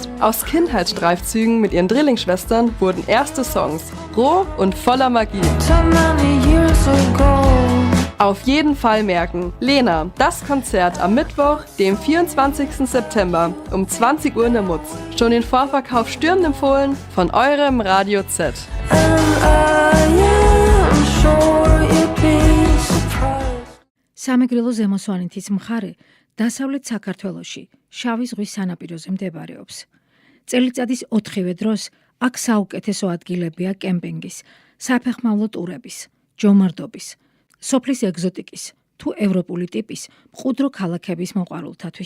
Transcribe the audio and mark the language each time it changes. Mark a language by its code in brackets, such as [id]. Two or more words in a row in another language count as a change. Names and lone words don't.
[de] Aus Kindheitsstreifzügen mit ihren Drillingsschwestern wurden erste Songs, roh und voller Magie. Auf jeden Fall merken, Lena, das Konzert am Mittwoch, dem 24. September um 20 Uhr in der Mutz. Schon den Vorverkauf stürmend empfohlen von eurem Radio Z. [ka] სამეგრელო ზემოსვანეთის მხარე დასავლეთ საქართველოში, შავი ზღვის სანაპიროზე მდებარეობს. წელიწადის 4-ვე დროს აქ საუკეთესო ადგილებია კემპინგის, საფეხმავლო ტურების, ჯომარდობის, სოფლის ეგზოტიკის თუ ევროპული ტიპის მყუდრო ქალაქების მოყვარულთათვის.